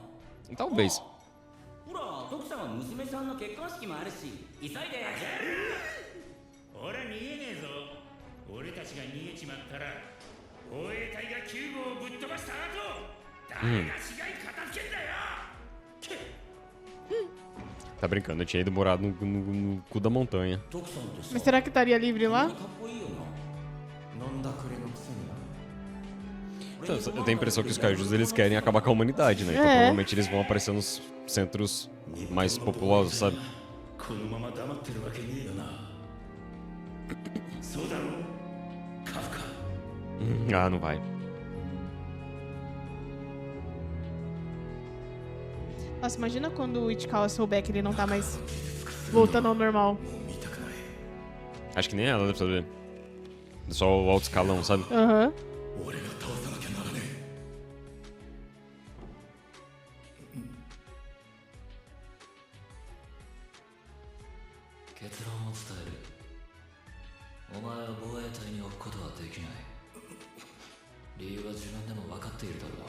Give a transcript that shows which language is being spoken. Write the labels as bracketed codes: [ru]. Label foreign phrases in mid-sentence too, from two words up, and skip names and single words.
[pt] Talvez. [ja] ほら、徳さんは娘さんの結婚式もあるし、急いで。俺は逃げねえぞ。俺たちが逃げちまったら防衛隊がキューブをぶっ飛ばした後、誰が市街片付けんだよ。 [pt] Tá brincando, eu tinha ido morar no cu da montanha. [ja] 徳さんってさ、 [pt] Mas será que estaria livre [ja] か [pt] lá? [ja] っこいいよな。飲んだくれのくせにな。 [pt] Então, eu tenho a impressão que os kaijus eles querem acabar com a humanidade, né? Então É. provavelmente eles vão aparecer nos centros mais populosos, sabe? [ja] このまま黙ってるわけねえよな。そうだろう、カフカ。 [pt] Ah, não vai. Nossa, imagina quando o Ichikawa souber que ele não tá mais voltando ao normal. [ja] もう見たくない。 [pt] Acho que nem ela deve saber. Só o alto escalão, sabe? Aham. [ja] 俺が倒さなきゃならねえ。結論を伝える。お前は防衛隊に置くことはできない。理由は自分でも分かっているだろう。